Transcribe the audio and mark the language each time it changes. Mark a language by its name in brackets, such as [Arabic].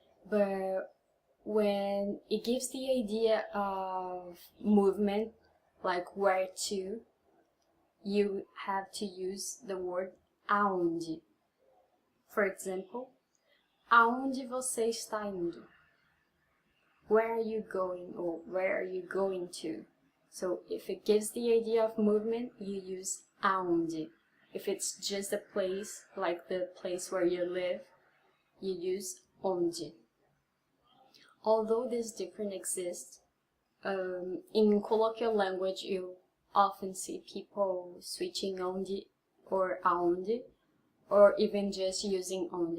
[English] But when it gives the idea of movement, like where to, you have to use the word aonde. For example, [Portuguese] aonde você está indo? [English] Where are you going, or where are you going to? So if it gives the idea of movement, you use aonde. If it's just a place, like the place where you live, you use onde. Although this difference exists, in colloquial language you often see people switching onde or aonde, or even just using onde.